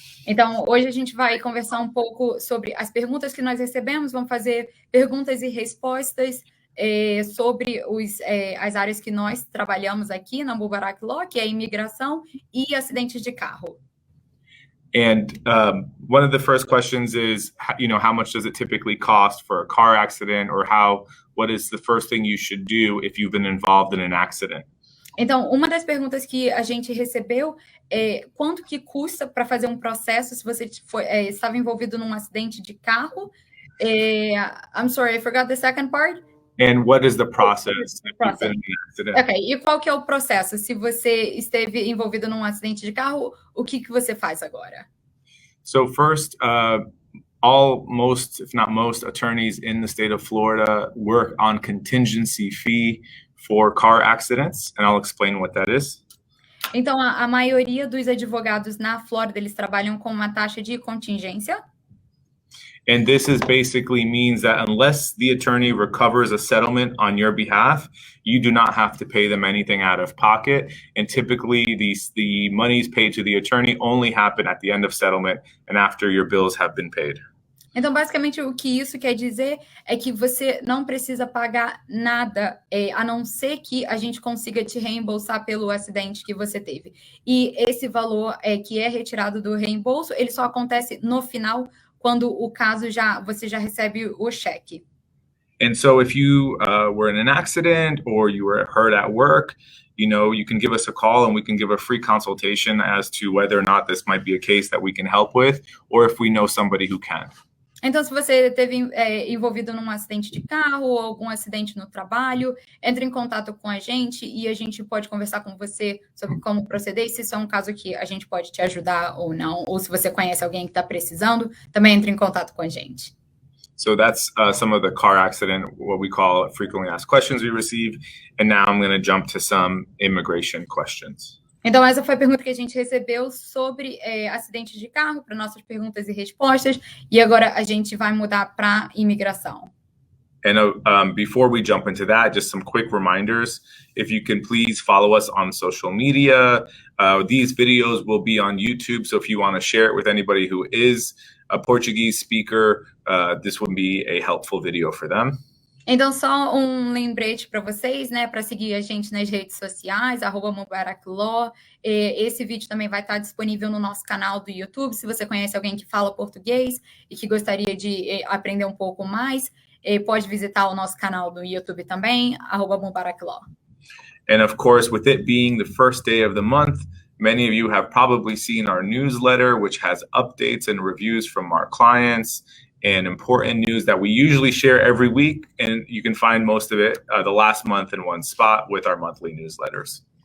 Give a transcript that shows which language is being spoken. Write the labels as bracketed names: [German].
[Portuguese] Então, hoje a gente vai conversar um pouco sobre as perguntas que nós recebemos, vamos fazer perguntas e respostas sobre as áreas que nós trabalhamos aqui na Mubarak Law, que é imigração e acidentes de carro. [English] And one of the first questions is, how much does it typically cost for a car accident, or what is the first thing you should do if you've been involved in an accident? [Portuguese] Então, uma das perguntas que a gente recebeu é quanto que custa para fazer um processo se você estava envolvido num acidente de carro. [English] I'm sorry, I forgot the second part. And what is the process if you've been in an accident? [Portuguese] Ok, e qual que é o processo? Se você esteve envolvido num acidente de carro, o que você faz agora? [English] So first, most, if not most, attorneys in the state of Florida work on contingency fee for car accidents, and I'll explain what that is. [Portuguese] Então, a maioria dos advogados na Flórida, eles trabalham com uma taxa de contingência. [English] And this is basically means that unless the attorney recovers a settlement on your behalf, you do not have to pay them anything out of pocket. And typically the monies paid to the attorney only happen at the end of settlement and after your bills have been paid. [Portuguese] Então, basicamente, o que isso quer dizer é que você não precisa pagar nada, a não ser que a gente consiga te reembolsar pelo acidente que você teve. E esse valor que é retirado do reembolso, ele só acontece no final, quando o caso você já recebe o cheque. [English] And so if you were in an accident or you were hurt at work, you can give us a call and we can give a free consultation as to whether or not this might be a case that we can help with, or if we know somebody who can. [Portuguese] Então, se você esteve envolvido num acidente de carro ou algum acidente no trabalho, entre em contato com a gente e a gente pode conversar com você sobre como proceder, e se isso é um caso que a gente pode te ajudar ou não, ou se você conhece alguém que está precisando, também entre em contato com a gente. [English] So that's some of the car accident, what we call frequently asked questions we receive. And now I'm going to jump to some immigration questions. [Portuguese] Então, essa foi a pergunta que a gente recebeu sobre acidentes de carro, para nossas perguntas e respostas. E agora a gente vai mudar para imigração. [English] And before we jump into that, just some quick reminders. If you can please follow us on social media. These videos will be on YouTube. So if you want to share it with anybody who is a Portuguese speaker, this would be a helpful video for them. [Portuguese] Então, só um lembrete para vocês, né, para seguir a gente nas redes sociais, @Mubarak Law. Esse vídeo também vai estar disponível no nosso canal do YouTube. Se você conhece alguém que fala português e que gostaria de aprender um pouco mais, pode visitar o nosso canal do YouTube também, @Mubarak Law. [English] And of course, with it being the first day of the month, many of you have probably seen our newsletter, which has updates and reviews from our clients and important news that we usually share every week. And you can find most of it the last month in one spot with our monthly newsletters.